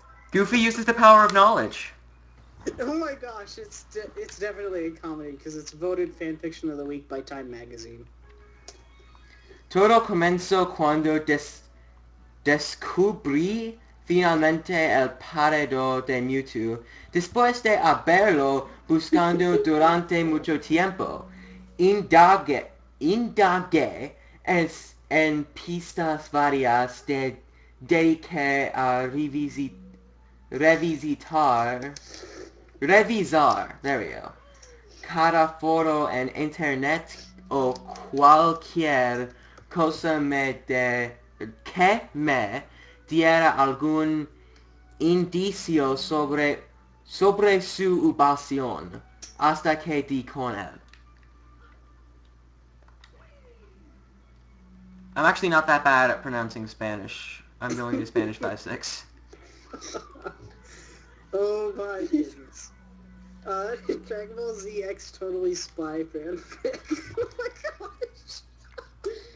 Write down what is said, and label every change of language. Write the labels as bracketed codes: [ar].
[en] Goofy uses the power of knowledge. Oh my gosh, it's definitely a comedy because it's voted fanfiction of the week by Time Magazine. [es] Todo comenzó cuando descubrí finalmente el parador de Mewtwo, después de haberlo buscando durante mucho tiempo. Indagué en pistas varias, dediqué a revisar, [en] there we go, [es] cada foro en internet o cualquier cosa que me diera algún indicio sobre su ubicación, hasta que di con él. [en] I'm actually not that bad at pronouncing Spanish. I'm going to Spanish 5.6. Oh my goodness. Dragon Ball Z X Totally Spy fanfic. Oh my gosh.